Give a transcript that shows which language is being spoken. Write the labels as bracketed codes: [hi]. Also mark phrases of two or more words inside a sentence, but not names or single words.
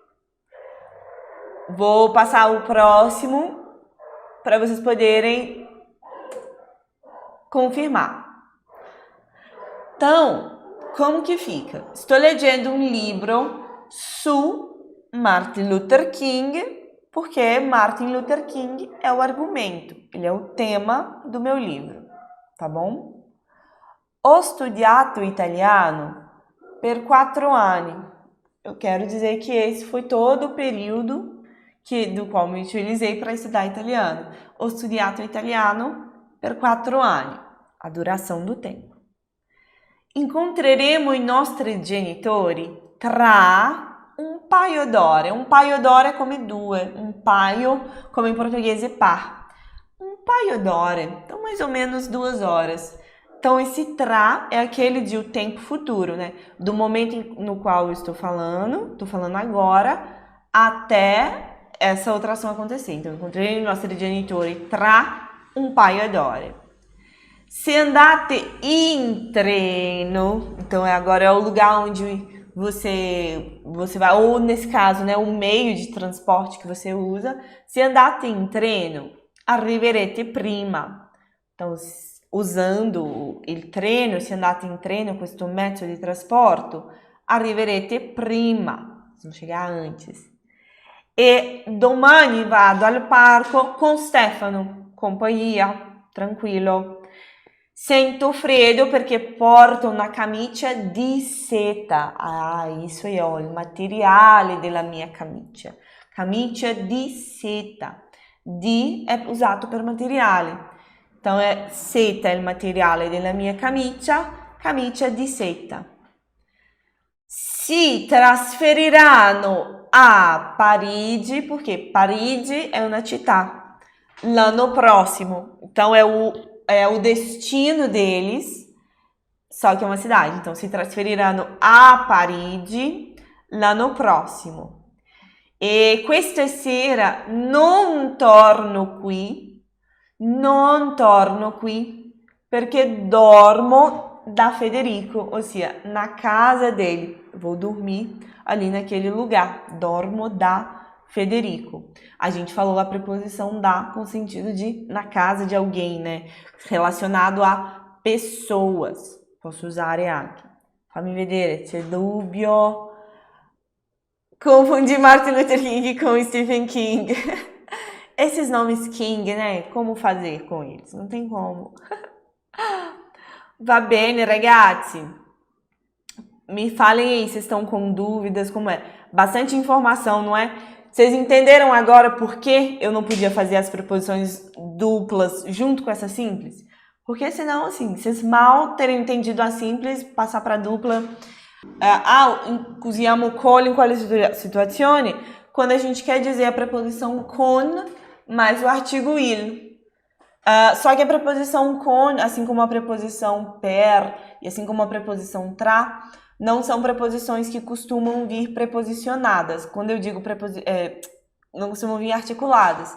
[pt] Vou passar o próximo para vocês poderem confirmar. Então, como que fica? Estou leggendo um livro su Martin Luther King, porque Martin Luther King é o argumento, ele é o tema do meu livro, tá bom? [it] Ho studiato italiano per 4 anni. [pt] Eu quero dizer que esse foi todo o período do qual me utilizei para estudar italiano. [it] Ho studiato italiano per 4 anni, [pt] a duração do tempo. [it] Incontreremo i nostri genitori tra un paio d'ore. Un paio d'ore é come due, un paio come in portoghese par. Um paio d'ore, [pt] então mais ou menos 2 horas. Então, esse tra é aquele de o tempo futuro, né? Do momento no qual eu estou falando agora, até essa outra ação acontecer. Então, [it] incontrei i nostri genitori tra un paio d'ore. Se andate in treno, [pt] então agora é o lugar onde você vai, ou nesse caso, né, o meio de transporte que você usa. [it] Se andate in treno, arriverete prima. [pt] Então, usando [it] il treno, se andate in treno, questo mezzo di trasporto, arriverete prima, [pt] vocês vão chegar antes. [it] E domani vado al parco con Stefano, companhia, tranquillo. Sento freddo perché porto una camicia di seta. [pt] Ah, isso aí, ó, [it] il materiale della mia camicia. Camicia di seta. Di è usato per materiale. Então, seta è il materiale della mia camicia di seta. Si trasferiranno a Parigi, [pt] porque Parigi é uma [it] città. L'anno prossimo. [pt] Então, é o destino deles, só que é uma cidade. Então, [it] si trasferiranno a Parigi l'anno prossimo. E questa sera non torno qui perché dormo da Federico, ossia [pt] na casa dele. Vou dormir ali naquele lugar. [it] Dormo da Federico. [pt] A gente falou a preposição da com sentido de na casa de alguém, né? Relacionado a pessoas. [it] Posso usare anche. Fammi vedere, c'è dubbio. [pt] Confundi Martin Luther King com Stephen King. Esses nomes King, né? Como fazer com eles? Não tem como. [it] Va bene, ragazzi. [pt] Me falem aí, vocês estão com dúvidas, como é? Bastante informação, não é? Vocês entenderam agora por que eu não podia fazer as preposições duplas junto com essa simples? Porque senão, assim, vocês mal terem entendido a simples, passar para dupla. [it] Usiamo con in quale situazione? [pt] Quando a gente quer dizer a preposição con mais o artigo il. Só que a preposição con, assim como a preposição per e assim como a preposição tra, não são preposições que costumam vir preposicionadas. Quando eu digo não costumam vir articuladas.